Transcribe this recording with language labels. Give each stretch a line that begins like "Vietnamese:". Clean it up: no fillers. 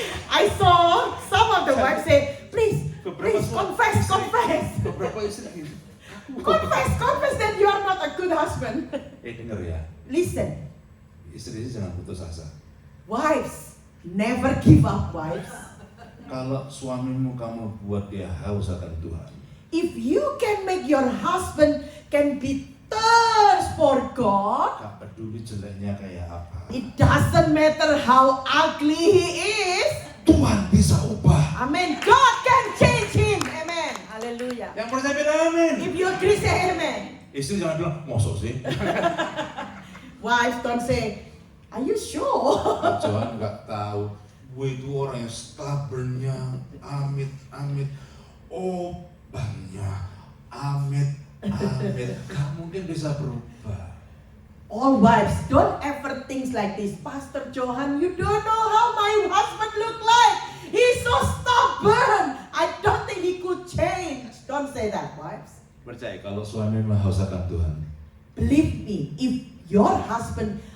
English: I saw some of the wives say, please confess.
Indonesian: Beberapa istri gini.
English: Confess that you are not a good husband.
Indonesian: Dengar ya,
English: Listen,
Indonesian: istri jangan putus asa.
English: wives, never give up, wives.
Indonesian: Kalau suamimu kamu buat dia haus akan Tuhan,
English: If you can make your husband can be thirst for God,
Indonesian: gak peduli jeleknya kayak apa,
English: it doesn't matter how ugly he is.
Indonesian: Tuhan bisa ubah.
English: Amen. God can change him. Amen. Hallelujah.
Indonesian: Yang percaya bilang amin.
English: If you agree, say amen.
Indonesian: Istri jangan bilang, mosok sih?
English: Wives don't say, are you sure?
Indonesian: Jangan nggak tahu. Gue itu orang yang stubbornnya, amit. Oh, banyak, amit. Gak mungkin bisa berubah.
English: All wives, don't ever think like this. Pastor Johan, you don't know how my husband look like. He's so stubborn. I don't think he could change. Don't say that, wives.
Indonesian: Percaya kalau suami haus akan Tuhan,
English: Believe me, if your husband